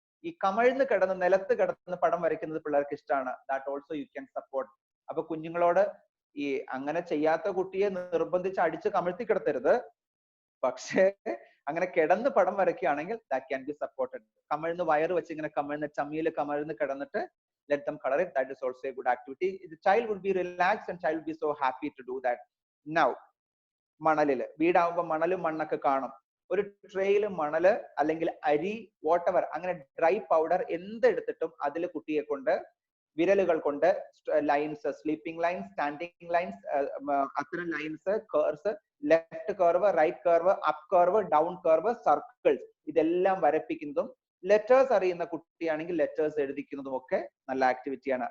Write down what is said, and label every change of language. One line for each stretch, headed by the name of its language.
Malayalam: ഈ നിലത്ത് കിടന്ന് പടം വരയ്ക്കുന്നത് പിള്ളേർക്ക് ഇഷ്ടമാണ്.
English: That also you can support.
Malayalam: അപ്പൊ കുഞ്ഞുങ്ങളോട് ഈ അങ്ങനെ ചെയ്യാത്ത കുട്ടിയെ നിർബന്ധിച്ച് അടിച്ച് കമഴ്ത്തി കിടത്തരുത്. പക്ഷേ അങ്ങനെ കിടന്ന് പടം വരയ്ക്കുകയാണെങ്കിൽ
English: That can be supported.
Malayalam: കമഴ്ന്ന് വയറ് വെച്ച് ഇങ്ങനെ ചമ്മിയിൽ കമഴ്ന്ന് കിടന്നിട്ട്
English: let them color it. That is also a good activity. The child would be relaxed and child would be so happy to do that.
Malayalam: Now, മണലില് വീടാവുമ്പോ മണലും മണ്ണൊക്കെ കാണും. ഒരു ട്രേയില് മണല് അല്ലെങ്കിൽ അരി വാട്ടെവർ അങ്ങനെ ഡ്രൈ പൗഡർ എന്തെടുത്തിട്ടും അതിൽ കുട്ടിയെ കൊണ്ട് വിരലുകൾ കൊണ്ട് lines, sleeping lines, standing lines, അത്തരം lines, curves, left curve, right curve, up curve, down curve, circles, ഇതെല്ലാം വരപ്പിക്കുന്നതും ലെറ്റേഴ്സ് അറിയുന്ന കുട്ടിയാണെങ്കിൽ ലെറ്റേഴ്സ് എഴുതിക്കുന്നതും ഒക്കെ നല്ല ആക്ടിവിറ്റിയാണ്.